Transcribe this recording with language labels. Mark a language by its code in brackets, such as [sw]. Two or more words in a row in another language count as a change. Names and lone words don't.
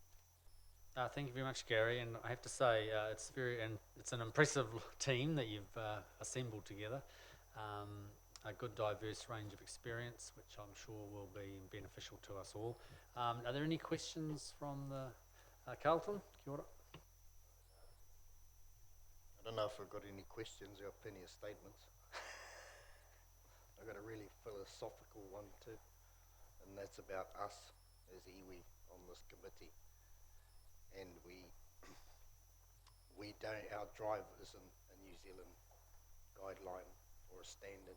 [en] Thank you very much, Gary, and I have to say it's an impressive team that you've assembled together. A good diverse range of experience, which I'm sure will be beneficial to us all. Are there any questions from the Carlton? [mi] Kia ora. [en] I don't know if I've got any questions. I've got plenty of statements. I've got a really philosophical one too, and that's about us as iwi on this committee. And we don't, our drive isn't a New Zealand guideline or a standard.